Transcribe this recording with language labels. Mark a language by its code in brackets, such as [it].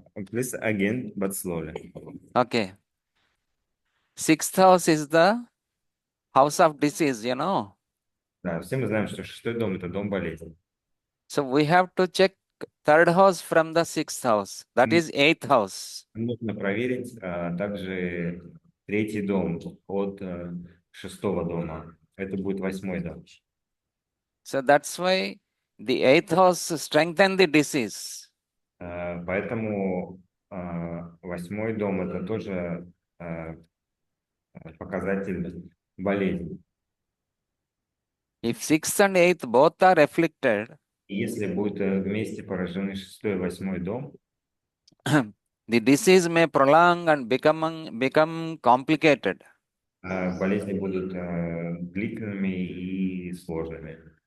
[en] Please again, but slowly. Okay. 6th house is the house of disease, you know. [ru] Да, все мы знаем, что шестой дом – это дом болезни. [en] So we have to check 3rd house from the 6th house. That is 8th house. [ru] Нужно проверить также третий дом от шестого дома. Это будет 8-й дом. [en] So that's why the 8th house strengthen the disease. [ru] Поэтому 8-й дом – это тоже показатель болезни. [en] If 6th and 8th both are afflicted, [ru] И если будут вместе поражены 6-й и 8-й дом, [en] the disease may prolong and become complicated. [ru] болезни будут длительными и сложными.